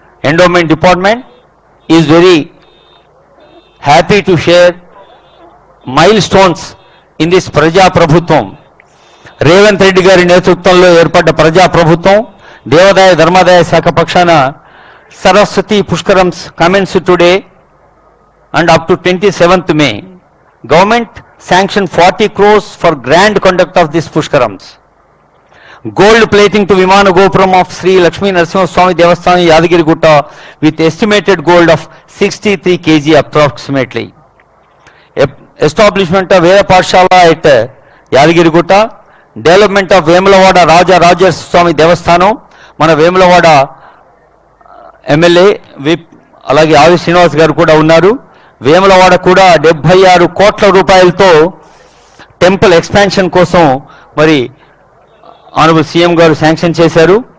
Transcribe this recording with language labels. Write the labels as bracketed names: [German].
[English] Endowment department is very happy to share milestones in this ప్రజాప్రభుత్వం. [Telugu] రేవంత్ రెడ్డి గారి నేతృత్వంలో ఏర్పడ్డ ప్రజాప్రభుత్వం దేవాదాయ ధర్మాదాయ శాఖ పక్షాన Saraswati పుష్కరమ్స్ [English] commence today and up to 27th May. Government sanctioned 40 crores for grand conduct of this pushkarams. Gold plating to Vimana Gopuram of Sri Lakshmi Narasimha Swami Devasthanam Yadagiri Gutta with estimated gold of 63 kg approximately. Establishment of Veda Pathshala at Yadagiri Gutta. Development of Vemulavada Raja Raja Swami Devasthanam. [Telugu] మన Vemulawada MLA whip అలాగే ఆవి శ్రీనివాస్ గారు కూడా ఉన్నారు. వేములవాడ కూడా 76 కోట్ల రూపాయలతో temple expansion కోసం మరి ఆనరబుల్ సీఎం గారు శాంక్షన్ చేశారు.